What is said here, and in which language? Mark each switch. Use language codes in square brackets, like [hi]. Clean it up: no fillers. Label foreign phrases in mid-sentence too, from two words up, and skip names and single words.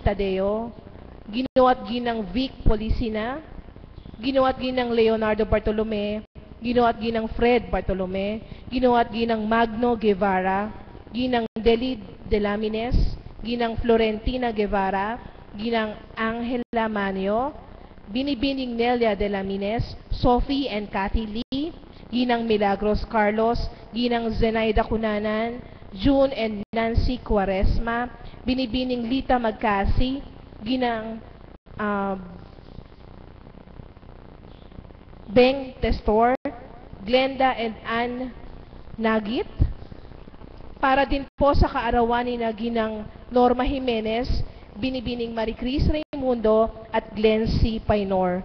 [tl] Tadeo, Ginoo at Ginang Vic Policina, Ginoo at Ginang Leonardo Bartolome, Ginoo at Ginang Fred Bartolome, Ginoo at Ginang Magno Guevara, Ginang Delid de Lamines, Ginang Florentina Guevara, Ginang Angela Manio, Binibining Nelia de Lamines, Sophie and Cathy Lee, Ginang Milagros Carlos, Ginang Zenaida Cunanan, June and Nancy Quaresma, Binibining Lita Magcasi, Ginang Beng Testor, Glenda and Ann Nagit, para din po sa kaarawan ni Ginang Norma Jimenez, Binibining Maricris Raimundo at Glenn C. Painor.